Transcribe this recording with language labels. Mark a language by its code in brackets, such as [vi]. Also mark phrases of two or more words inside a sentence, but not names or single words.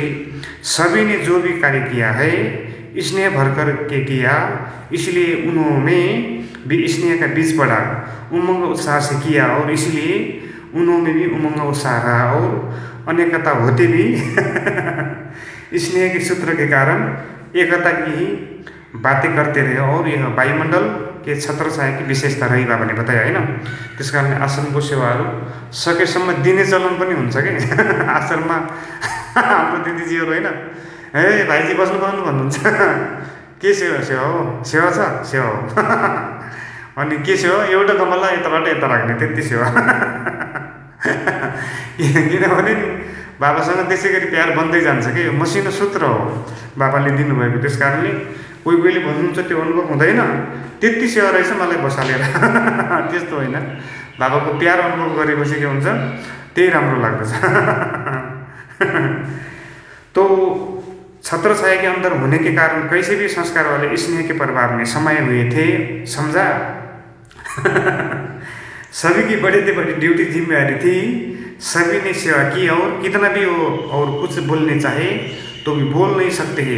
[hi] सभी ने जो भी कार्य किया है स्नेह भर कर के किया, इसलिए उन्होंने भी स्नेह का बीज पड़ा, उमंग उत्साह से किया और इसलिए उन्होंने भी उमंग उत्साह रहा और अनेकता होते भी स्नेह के सूत्र के कारण एकता की ही बातें करते रहे और यह वायुमंडल के छत्र छाया की विशेषता रही बाबा ने बताया है ना। [ne] त्यस कारणले आश्रमको सेवाहरू सकेसम्म दिने चलन पनि हुन्छ कि आश्रममा हाम्रो दिदीजीहरू होइन ए भाइजी बस्नु पाउनु भन्नुहुन्छ के सेवा सेवा हो, सेवा छ सेवा हो अनि के सेवा एउटा कमललाई यताबाट यता राख्ने त्यति सेवा किनभने बाबासँग त्यसै गरी प्यार बन्दै जान्छ कि यो मसिनो सूत्र हो बाबाले दिनुभएको। त्यस कारणले कोही कोहीले भन्नुहुन्छ त्यो अनुभव हुँदैन, त्यति सेवा रहेछ मलाई बसालेर त्यस्तो होइन। बाबाको प्यार अनुभव गरेपछि के हुन्छ त्यही राम्रो लाग्दछ। [hi] तो छत्र छाया के अंदर होने के कारण कैसे भी संस्कार वाले स्नेह के प्रभाव में समाये हुए थे, समझा। सभी की बड़ी से बड़ी ड्यूटी जिम्मेदारी थी, सभी ने सेवा की और कितना भी हो और कुछ बोलने चाहे तो भी बोल नहीं सकते हैं।